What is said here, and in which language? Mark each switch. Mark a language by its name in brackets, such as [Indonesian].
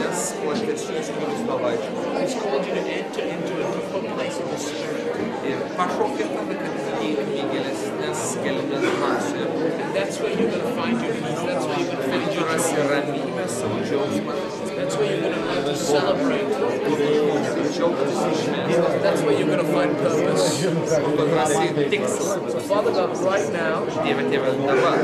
[Lithuanian] žmonės platesnius kelius pavaikščioti. [English] He's called you to enter into a deeper place of the Spirit. [Lithuanian] Ir pašaukė tave, kad įeitum į gilesnes gelmes dvasioje. [English] And that's where you're going to find your peace. That's where you're going to find your [Lithuanian] Rasi [English] joy. [Lithuanian] ramybę, savo džiaugsmą. [English] That's where you're going to learn to celebrate. [Lithuanian] Džiaugtis išmės. [English] That's where you're going to find purpose. [Lithuanian] Rasi tikslą. [English] So Father God, right now, [Lithuanian] Dieve, Tėve, dabar.